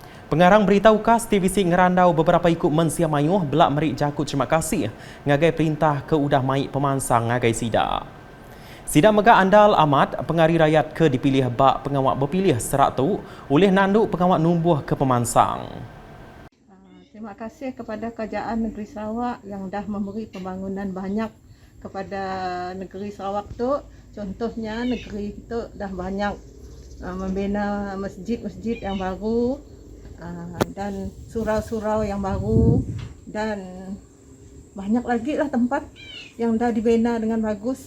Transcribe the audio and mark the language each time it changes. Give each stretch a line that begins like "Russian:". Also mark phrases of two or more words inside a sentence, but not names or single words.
Iban: Pengarang berita UKAS TVC ngerandau beberapa ikut mensia mayuh belak merik jakut terima kasih ngagai perintah ke udah maik pemansang ngagai sida. Sida megah andal amat pengari rakyat ke dipilih bak pengawak berpilih serak tu oleh nanduk pengawak numbuh ke pemansang.
Malay: Terima kasih kepada Kerajaan Negeri Sarawak yang dah memberi pembangunan banyak kepada negeri Sarawak tu. Contohnya negeri itu dah banyak membina masjid-masjid yang baru dan surau-surau yang baru dan banyak lagi lah tempat yang dah dibina dengan bagus.